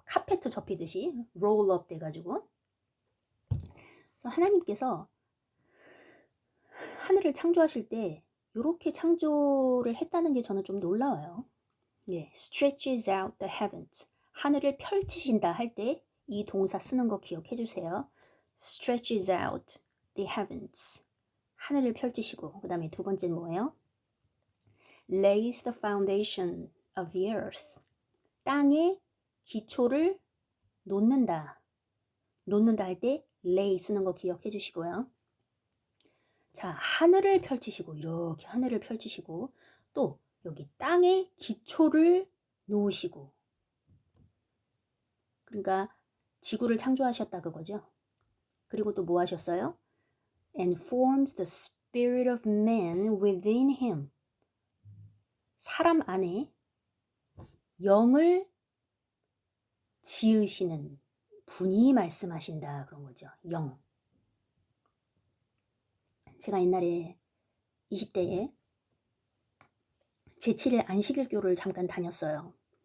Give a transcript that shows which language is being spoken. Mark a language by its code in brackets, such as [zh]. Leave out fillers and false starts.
[ko] 카페트 접히듯이 [en] roll up [ko] 돼가지고. 그래서 하나님께서 하늘을 창조하실 때 이렇게 창조를 했다는 게 저는 좀 놀라워요. [en] 네, stretches out the heavens. [ko] 하늘을 펼치신다 할 때 이 동사 쓰는 거 기억해 주세요. [en] stretches out the heavens. [ko] 하늘을 펼치시고 그 다음에 두 번째는 뭐예요? [en] lays the foundation of the earth. [ko] 땅에 기초를 놓는다. 놓는다 할 때 lay 쓰는 거 기억해 주시고요. 자, 하늘을 펼치시고 이렇게 하늘을 펼치시고 또 여기 땅에 기초를 놓으시고 그러니까 지구를 창조하셨다 그거죠. 그리고 또 뭐 하셨어요? [en] And forms the spirit of man within him. [ko] 사람 안에 영을 지으시는 분이 말씀하신다 그런 거죠. 영. 제가 옛날에 20대에 제7일 안식일교를 잠깐 다녔어요.